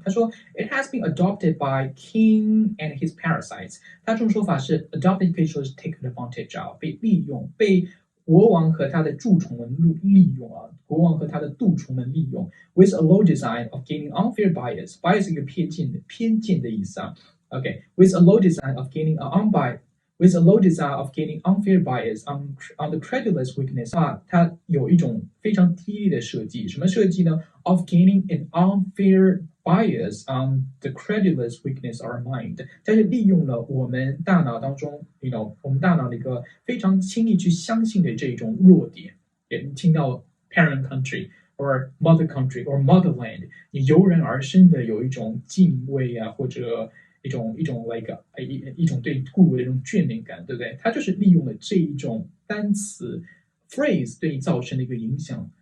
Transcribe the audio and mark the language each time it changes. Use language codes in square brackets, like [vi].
[zh] 他说 [en] it has been adopted by king and his parasites。 [zh] 他这种说法是 adopted 可以说是 take advantage of 被利用，被国王和他的蛀虫们利用啊，国王和他的蠹虫们利用 [en] with a low design of gaining unfair bias。 [zh] bias 是一个偏见的意思啊。 [en] Okay, with a low design of gaining with a low desire of gaining unfair bias on the credulous weakness [zh] 它有一种非常低劣的设计。什么设计呢？ [en] Of gaining an unfair bias on the credulous weakness of our mind， [zh] 它是利用了我们大脑当中我们大脑的一个非常轻易去相信的这种弱点。你听到 [en] parent country or mother country or motherland， [zh] 你油然而生的有一种敬畏啊，或者一种 like 一种对故国的一种眷恋感，对不对？它就是利用了这一种单词 phrase 对你造成的一个影响。